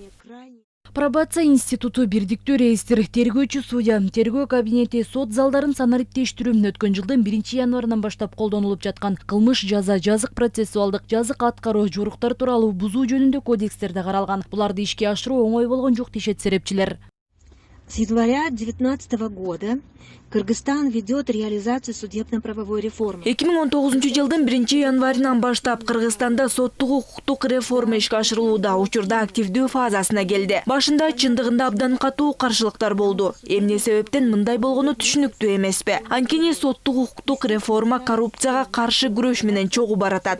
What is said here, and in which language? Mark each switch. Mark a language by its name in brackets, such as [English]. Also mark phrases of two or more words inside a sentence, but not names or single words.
[Kyrgyz] Пробация институту, бирдиктүү реестр, тергөөчү судья, тергөө кабинети, сот залдарын санариптештирүү өткөн жылдын 1 январынан баштап колдонулуп жаткан кылмыш жаза, жазык процессуалдык, жазык аткаруу, жоруктар тууралуу бузуу жөнүндө кодекстерде каралган. Буларды ишке ашыруу оңой болгон жок дешет серепчилер. [Russian] С января 2019 года Кыргызстан ведет реализацию судебно-правовой реформы. [Kyrgyz] 2019 жылдын 1 январынан баштап Кыргызстанда соттук укуктук реформа ишке ашырылууда, учурда активдүү фазасына келди. Башында чындыгында абдан катуу каршылыктар болду. Эмне себептен мындай болгону түшүнүктүү эмеспи. Анткени соттук укуктук реформа коррупцияга каршы күрөш менен чогуу баратат.